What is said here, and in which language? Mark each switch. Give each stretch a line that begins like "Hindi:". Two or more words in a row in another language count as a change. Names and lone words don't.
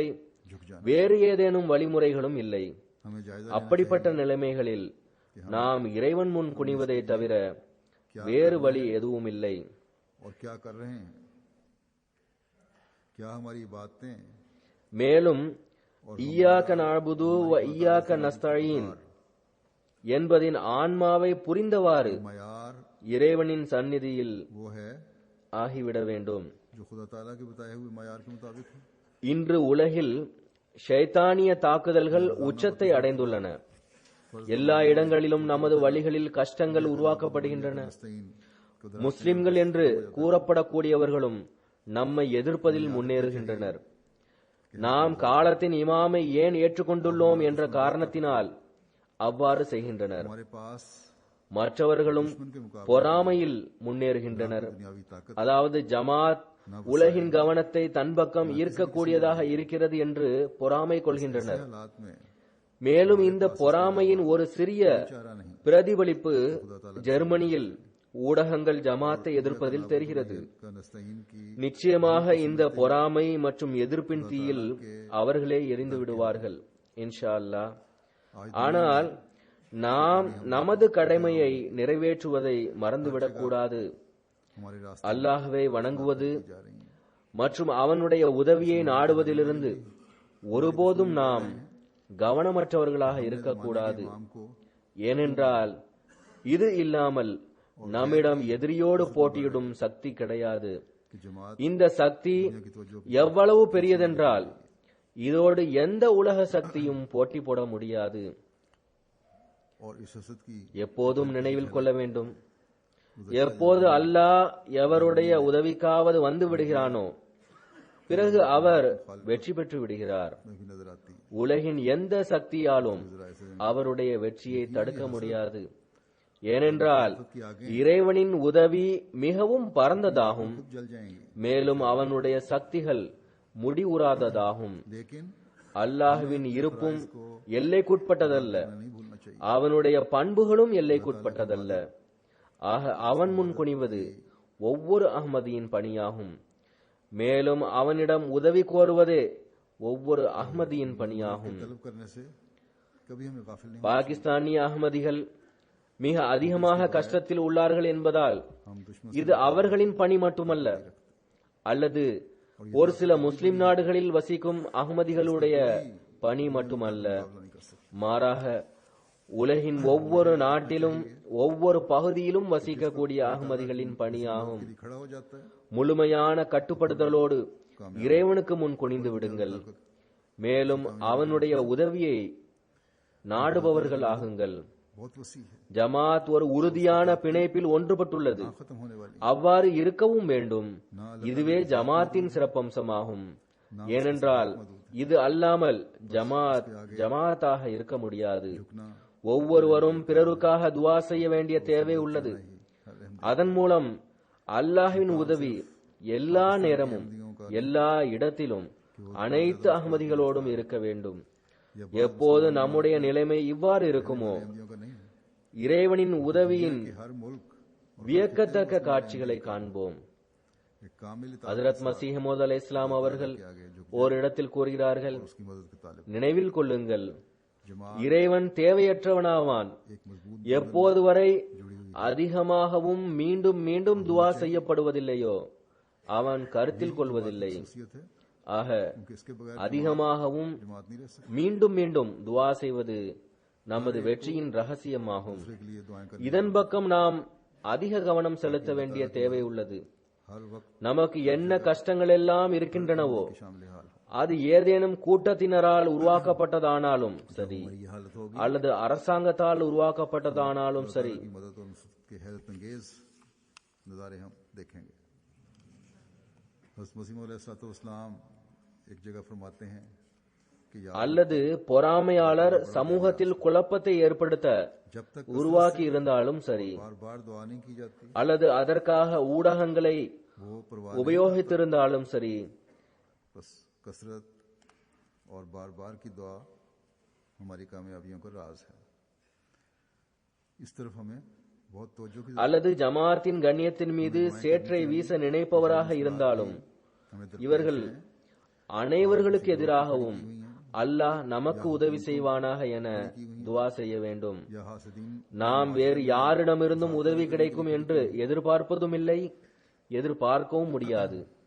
Urdu: جھک جانا.
Tamil: வேறு ஏதேனும் வழிமுறைகளும் இல்லை.
Urdu: ہمیں جائزہ
Tamil: அப்படிப்பட்ட நிலைமைகளில் நாம் இறைவன் முன் குனிவதை தவிர வேறு வழி எதுவும் இல்லை.
Urdu: اور کیا کر رہے ہیں، کیا ہماری باتیں
Tamil: மேலும்
Arabic: إياك نعبد وإياك نستعين
Tamil: என்பதின் ஆன்மாவை புரிந்தவாறு
Urdu: मयार
Tamil: இறைவனின் சந்நிதியில்
Urdu: وہ ہے
Tamil: ஆகிவிட வேண்டும்.
Urdu: جو خدا تعالیٰ کے بتائے ہوئے معیار کے مطابق ہے.
Tamil: இன்று உலகில் ஷைத்தானிய தாக்குதல்கள் உச்சத்தை அடைந்துள்ளன. எல்லா இடங்களிலும் நமது வழிகளில் கஷ்டங்கள் உருவாக்கப்படுகின்றன.
Urdu: نستعین کو
Tamil: முஸ்லிம்கள் என்று கூறப்படக்கூடியவர்களும் நம்மை எதிர்ப்பதில் முன்னேறுகின்றனர். நாம் காலத்தின் இமாமை ஏன் ஏற்றுக்கொண்டுள்ளோம் என்ற காரணத்தினால் அவ்வாறு செய்கின்றனர்.
Urdu: ہمارے پاس
Tamil: மற்றவர்களும்
Urdu: ان کے مقابلے
Tamil: பொறாமையில் முன்னேறுகின்றனர்.
Urdu: دنیاوی طاقت
Tamil: அதாவது ஜமாத் உலகின் கவனத்தை தன் பக்கம் ஈர்க்கக்கூடியதாக இருக்கிறது என்று பொறாமை கொள்கின்றனர்.
Urdu: حالات میں
Tamil: மேலும் இந்த பொறாமையின் ஒரு சிறிய
Urdu: چارہ نہیں
Tamil: பிரதிபலிப்பு ஜெர்மனியில் ஊடகங்கள் ஜமாத்தை எதிர்ப்பதில் தெரிகிறது.
Urdu: کا نستعین کی
Tamil: நிச்சயமாக இந்த பொறாமை மற்றும் எதிர்ப்பின் தீயில் அவர்களே எரிந்து விடுவார்கள்
Arabic: إن شاء الله.
Tamil: ஆனால் நாம் நமது கடமையை நிறைவேற்றுவதை மறந்துவிடக் கூடாது.
Urdu: ہمارے راستے
Tamil: அல்லாஹ்வை வணங்குவது
Urdu: جا رہی ہیں.
Tamil: மற்றும் அவனுடைய உதவியை நாடுவதிலிருந்து ஒருபோதும் நாம் கவனமற்றவர்களாக இருக்கக்கூடாது.
Urdu: امام کو
Tamil: ஏனென்றால் இது இல்லாமல் நம்மிடம் எதிரியோடு போட்டியிடும் சக்தி கிடையாது.
Urdu: کہ جماعت
Tamil: இந்த சக்தி
Urdu: کی توجہ
Tamil: எவ்வளவு பெரியதென்றால் இதோடு எந்த உலக சக்தியும் போட்டி போட முடியாது.
Urdu: اور اس حسد کی
Tamil: எப்போதும் நினைவில் கொள்ள வேண்டும், எப்போது அல்லாஹ் எவருடைய உதவிக்காவது வந்து விடுகிறானோ பிறகு அவர் வெற்றி பெற்று விடுகிறார்.
Urdu: بھی نظر آتی ہے.
Tamil: உலகின் எந்த சக்தியாலும் அவருடைய வெற்றியை தடுக்க முடியாது. ஏனென்றால் இறைவனின் உதவி மிகவும் பரந்ததாகும்,
Urdu: خود جل جائیں گے,
Tamil: மேலும் அவனுடைய சக்திகள் முடிவுறாததாகும்.
Urdu: लेकिन
Tamil: அல்லாஹ்வின் இருப்பும் எல்லைக்குட்பட்டதல்ல,
Urdu: نہیں بھولنا چاہیے.
Tamil: அவனுடைய பண்புகளும் எல்லைக்குட்பட்டதல்ல. ஆக அவன் முன் குனிவது ஒவ்வொரு அஹ்மதியின் பணியாகும். மேலும் அவனிடம் உதவி கோருவதே ஒவ்வொரு அஹ்மதியின் பணியாகும்.
Urdu: طلب کرنے سے کبھی ہمیں غافل نہیں.
Tamil: பாகிஸ்தானிய அஹ்மதிகள் மிக அதிகமாக கஷ்டத்தில் உள்ளார்கள் என்பதால்
Urdu: ہم دشمن
Tamil: இது அவர்களின் பணி மட்டுமல்ல, அல்லது ஒரு சில முஸ்லிம் நாடுகளில் வசிக்கும் அஹ்மதிகளுடைய பணி மட்டுமல்ல,
Urdu: نہیں کر سکتے.
Tamil: மாறாக உலகின் ஒவ்வொரு நாட்டிலும் ஒவ்வொரு பகுதியிலும் வசிக்கக்கூடிய அஹ்மதிகளின் பணியாகும்.
Urdu: یدی کھڑا ہو جاتا ہے
Tamil: முழுமையான கட்டுப்படுத்தலோடு இறைவனுக்கு முன் குனிந்து விடுங்கள். மேலும் அவனுடைய உதவியை நாடுபவர்கள் ஆகுங்கள்.
Urdu: بہت وسیع ہے,
Tamil: ஜமாத் ஒரு உறுதியான பிணைப்பில் ஒன்றுபட்டுள்ளது.
Urdu: ختم ہونے والی
Tamil: அவ்வாறு இருக்கவும் வேண்டும். இதுவே ஜமாத்தின் சிறப்பம்சமாகும். ஏனென்றால் இது அல்லாமல் ஜமாத்தாக இருக்க முடியாது.
Urdu: झुकना
Tamil: ஒவ்வொருவரும் பிறருக்காக துவா செய்ய வேண்டிய தேவை உள்ளது. அதன் மூலம் அல்லாஹ்வின் உதவி எல்லா நேரமும் எல்லா இடத்திலும் அனைத்து அஹ்மதிகளோடும் இருக்க வேண்டும். எப்போது நம்முடைய நிலைமை இவ்வாறு இருக்குமோ
Urdu: احمدیوں کا نہیں ہے
Tamil: இறைவனின் உதவியின்
Urdu: کہ ہر ملک
Tamil: வியக்கத்தக்க காட்சிகளை காண்போம்.
Urdu: ایک کامل
Tamil: ஹஜ்ரத் மஸீஹ் மவ்ஊத் அலைஹிஸ்ஸலாம் அவர்கள் ஓரிடத்தில் கூறுகிறார்கள்,
Urdu: اس کی مدد کے طالب
Tamil: நினைவில் கொள்ளுங்கள், இறைவன் தேவையற்றவனாவான். எப்போது வரை அதிகமாகவும் மீண்டும் மீண்டும் துவா செய்யப்படுவதில்லையோ அவன் கருத்தில் கொள்வதில்லை.
Urdu: है
Tamil: ஆக
Urdu: کیونکہ اس کے بغیر
Tamil: அதிகமாகவும்
Urdu: جماعت نہیں رہ سکتی.
Tamil: மீண்டும் மீண்டும் துவா செய்வது நமது வெற்றியின் ரகசியமாகும்.
Urdu: دوسرے کے لیے دعائیں کرنی
Tamil: இதன் பக்கம் நாம் அதிக கவனம் செலுத்த வேண்டிய தேவை உள்ளது.
Urdu: ہر وقت
Tamil: நமக்கு என்ன கஷ்டங்கள் எல்லாம் இருக்கின்றனவோ
Urdu: شامل حال ہو.
Tamil: அது ஏதேனும் கூட்டத்தினரால் உருவாக்கப்பட்டதானாலும் சரி,
Urdu: ہماری یہ حالت ہوگی
Tamil: அல்லது அரசாங்கத்தால் உருவாக்கப்பட்டதானாலும் சரி,
Urdu: کی مدد اور کے حیرت انگیز نظارے ہم دیکھیں گے. حضرت مسیح موعود علیہ السلام ایک جگہ فرماتے ہیں کہ یا
Tamil: அல்லது பொறாமையாளர் சமூகத்தில் குழப்பத்தை ஏற்படுத்த
Urdu: جب تک
Tamil: உருவாக்கி இருந்தாலும் சரி,
Urdu: بار بار دعا نہیں کی جاتی
Tamil: அல்லது அதற்காக ஊடகங்களை
Urdu: وہ پرواہ
Tamil: உபயோகித்திருந்தாலும் சரி,
Urdu: بس کثرت اور بار بار کی دعا ہماری کامیابیوں کا راز ہے. اس طرف ہمیں بہت توجہ کی
Tamil: அல்லது ஜமாத்தின் கண்ணியத்தின் மீது சேற்றை வீச நினைப்பவராக இருந்தாலும்
Urdu: हमें
Tamil: இவர்கள் அனைவர்களுக்கு எதிராகவும் அல்லாஹ் நமக்கு உதவி செய்வானாக என துவா செய்ய வேண்டும்.
Urdu: یا حاسدین
Tamil: நாம் வேறு யாரிடமிருந்தும் உதவி கிடைக்கும் என்று எதிர்பார்ப்பதும் இல்லை, எதிர்பார்க்கவும் முடியாது.